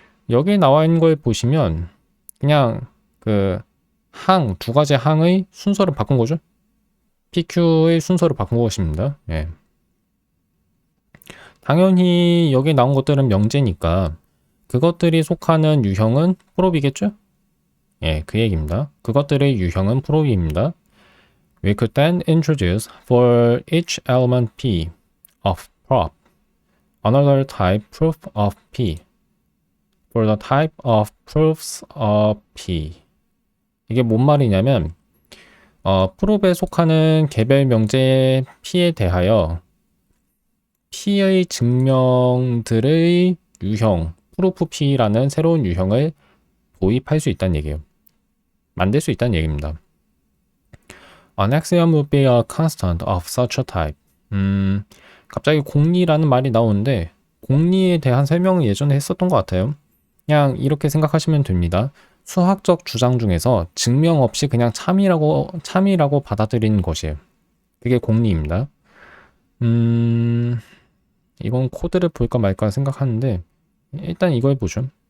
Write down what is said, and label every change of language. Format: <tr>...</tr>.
<ko>여기 나와 있는 걸 보시면 그냥 그 두 가지 항의 순서를 바꾼 거죠. PQ의 순서를 바꾼 것입니다. 예. 당연히 여기 나온 것들은 명제니까 그것들이 속하는 유형은 프롭이겠죠? 예, 그 얘기입니다. 그것들의 유형은 프롭입니다.</ko> <en>We could then introduce for each element P of prop another type proof of P for the type of proofs of P.</en> <ko>이게 뭔 말이냐면 프롭에 속하는 개별 명제 P에 대하여 P의 증명들의 유형, 프루프 P라는 새로운 유형을 도입할 수 있다는 얘기예요. 만들 수 있다는 얘기입니다.</ko> <en>An axiom would be a constant of such a type.</en> <ko>갑자기 공리라는 말이 나오는데 공리에 대한 설명을 예전에 했었던 것 같아요. 그냥 이렇게 생각하시면 됩니다. 수학적 주장 중에서 증명 없이 그냥 참이라고 받아들이는 것이에요. 그게 공리입니다. 이건 코드를 볼까 말까 생각하는데 일단 이걸 보죠.</ko>